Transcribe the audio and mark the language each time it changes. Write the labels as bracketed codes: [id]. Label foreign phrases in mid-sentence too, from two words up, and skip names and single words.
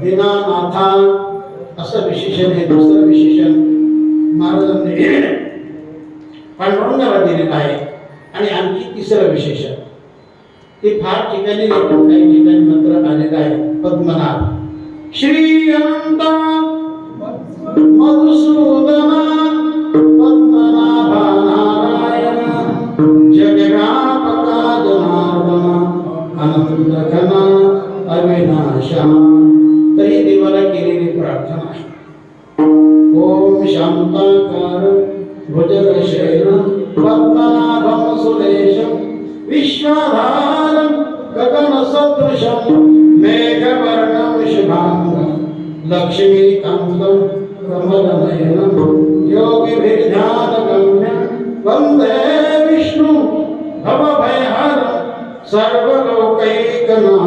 [mr] देनानाथा असं विशेषण आहे. दुसरं विशेषण महाराजांनी पांडुरंगाला दिलेलं आहे. आणि आणखी तिसरं विशेषण ते फार ठिकाणी लेखन, काही ठिकाणी मंत्र आलेलं आहे. पद्मनाभ श्री अनंत मधुसूदना पद्मनाभा नारायण जगव्यापका जनार्दना अनंत घना अविनाशा. तरी देवाला केलेली प्रार्थना आहे. [sa] ओम शांताकार भुजगशयनं पद्मनाभं सुरेशं विश्वधारं गगनसदृशं मेघवर्णं शुभांगं लक्ष्मीकान्तं कमलनयनं योगिभिर्ध्यानगम्यं वन्दे विष्णुं भवभयहरं सर्वलोकैकनाथं.